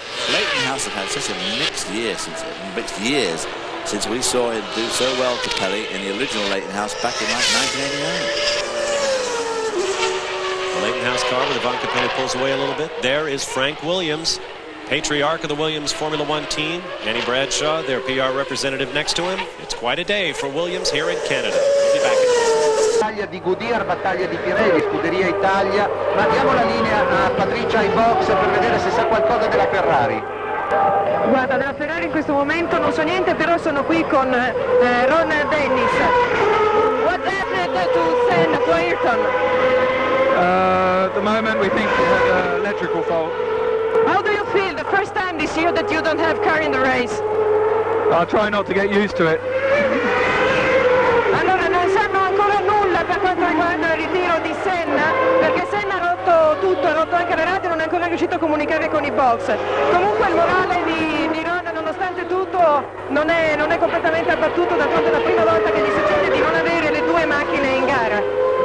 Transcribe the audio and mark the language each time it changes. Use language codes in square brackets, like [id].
[en] Leighton House have had such a mixed years since we saw him do so well to Pelly in the original Leighton House back in like 1989. The Leighton House car with Ivanka Penny pulls away a little bit. There is Frank Williams, patriarch of the Williams Formula One team. Annie Bradshaw, their PR representative next to him. It's quite a day for Williams here in Canada. We'll be back in [it] Battaglia di Goodyear, battaglia di Pirelli, Scuderia Italia. Ma diamo la linea a Patricia in box per vedere se sa qualcosa della Ferrari. Guarda, della Ferrari in questo momento non so niente, però sono qui con Ron Dennis. [en] What happened to Senna, to Ayrton? At the moment we think we had an electrical fault. How do you feel the first time this year that you don't have car in the race? I'll try not to get used to it. [it] Allora non sanno ancora nulla per quanto riguarda il ritiro di Senna, perché Senna ha rotto tutto, ha rotto anche la radio e non è ancora riuscito a comunicare con i box. Comunque il morale di Ron, nonostante tutto, non è completamente abbattuto, d'altronde è la prima volta che gli succede di non avere le due macchine in gara.